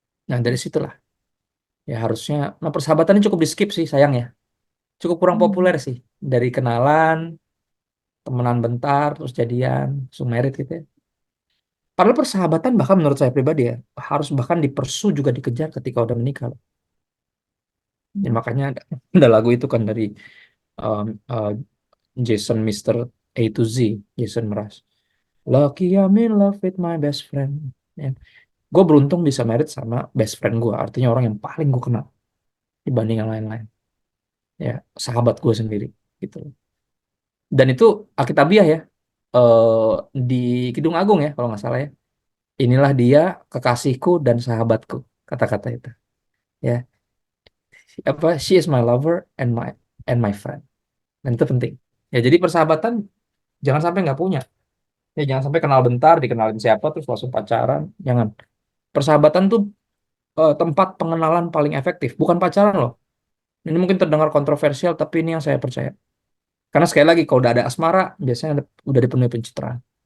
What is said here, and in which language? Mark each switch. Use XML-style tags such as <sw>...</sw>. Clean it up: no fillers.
<id>Nah dari situlah ya harusnya, nah persahabatan ini cukup di skip sih sayang ya, cukup kurang populer sih, dari kenalan, temenan bentar, terus jadian, langsung married gitu ya. Padahal persahabatan bahkan menurut saya pribadi ya harus bahkan dipersu juga dikejar ketika udah menikah loh. Ya, makanya ada lagu itu kan dari um, uh, Jason Mr. A to Z, Jason Mraz.</id> <en>Lucky I'm in love with my best friend.</en> <id>Ya. Gue beruntung bisa married sama best friend gue. Artinya orang yang paling gue kenal dibanding yang lain-lain. Ya, sahabat gue sendiri. Gitu. Dan itu Alkitabiah ya. Di Kidung Agung ya, kalau nggak salah ya. Inilah dia kekasihku dan sahabatku. Kata-kata itu. Ya, apa?</id> <en>She is my lover and my friend.</en> <id>Dan itu penting. Ya, jadi persahabatan jangan sampai nggak punya. Ya, jangan sampai kenal bentar, dikenalin siapa terus langsung pacaran. Jangan. Persahabatan tuh tempat pengenalan paling efektif, bukan pacaran loh. Ini mungkin terdengar kontroversial, tapi ini yang saya percaya. Karena sekali lagi, kalau udah ada asmara, biasanya udah dipenuhi pencitraan.</id>